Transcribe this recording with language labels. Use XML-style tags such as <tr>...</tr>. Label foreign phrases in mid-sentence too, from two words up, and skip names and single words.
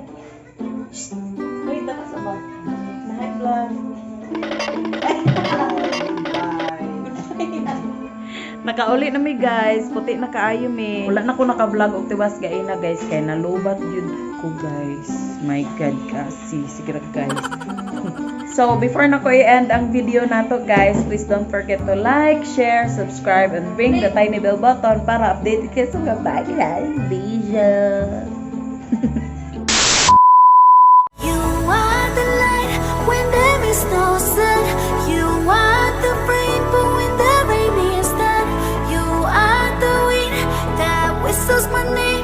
<ceb>Shhh! Wait, tapos ba? Na-high blood! Nakauli na mi guys! Puti na kaayo mi! Wala na ko naka-vlog og tiwas gaina guys kay nalubat yun ko guys.</ceb> <en>My God</en> <ceb>kasi! Sige guys! So, before na ko i-end ang video nato guys,</ceb> <en>please don't forget to like, share, subscribe, and ring the tiny bell button</en> <tl>para updated kayo sa</tl> <en>bye guys. Bija! You are the light when there is no sun. You are the rainbow when the rain is done. You are the wind that whistles my name.</en>